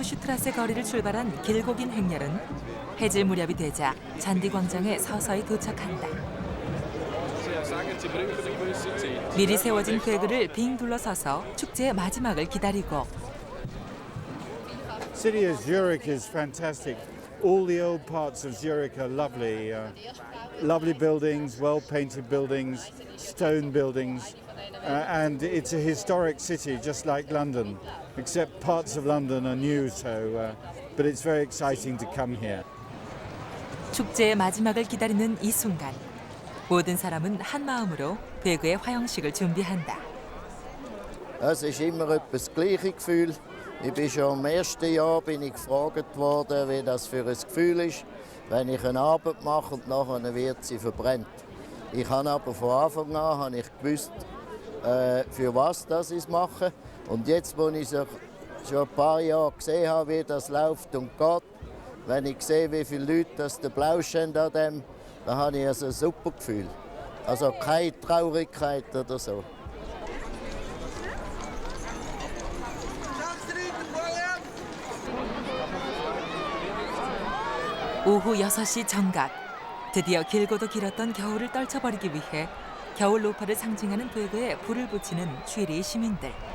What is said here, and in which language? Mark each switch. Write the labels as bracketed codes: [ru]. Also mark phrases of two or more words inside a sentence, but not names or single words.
[ko] 슈트라세 거리를 출발한 길고 긴 행렬은 해질 무렵이 되자 잔디광장에 서서히 도착한다. 미리 세워진 괴그를 빙 둘러서서 축제의 마지막을 기다리고 [en] City of Zurich is fantastic. All the old parts of Zurich are lovely. Lovely buildings, well-painted buildings, stone buildings. And it's a historic city, just like London, except parts of London are new, but it's very exciting to come here. [ko] 축제의 마지막을 기다리는 이 순간, 모든 사람은 한 마음으로 괴그의 화형식을 준비한다. [de] Es ist immer etwas das gleiche Gefühl. Ich bin schon im ersten Jahr gefragt worden, wie das für ein Gefühl ist, wenn ich eine Arbeit mache und nachher wird sie verbrennt. Ich habe aber von Anfang an gewusst, für was das ich mache. Und jetzt, wo ich schon ein paar Jahre gesehen habe, wie das läuft und geht, wenn ich sehe, wie viele Leute das belauschen an dem, dann habe ich also ein super Gefühl. Also keine Traurigkeit oder so. [ko] 오후 6시 정각, 드디어 길고도 길었던 겨울을 떨쳐버리기 위해 겨울 노파를 상징하는 괴그에 불을 붙이는 취리 시민들.